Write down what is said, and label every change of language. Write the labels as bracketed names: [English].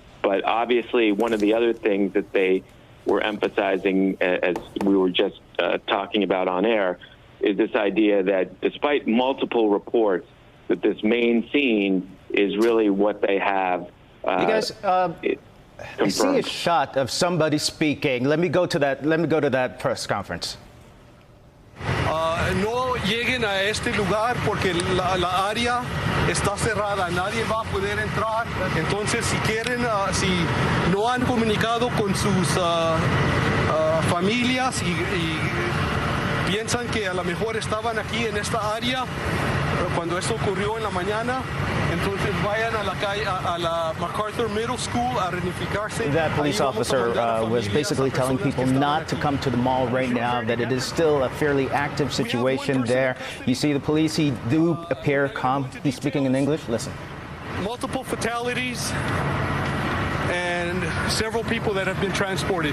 [English] But obviously, one of the other things that they were emphasizing, as we were just talking about on air, is this idea that despite multiple reports, that this main scene is really what they have. You guys, I see a shot of somebody speaking. Let me go to that press conference. [Spanish] No lleguen a este lugar porque la área está cerrada, nadie va a poder entrar. Entonces, si quieren, si no han comunicado con sus familias y piensan que a lo mejor estaban aquí en esta área cuando esto ocurrió en la mañana, entonces vayan a la calle, a la MacArthur Middle School a reunificarse. [English] That police officer was basically telling people not to come to the mall right now, that it is still a fairly active situation there. You see the police, he do appear calm. He's speaking in English. Listen. Multiple fatalities and several people that have been transported.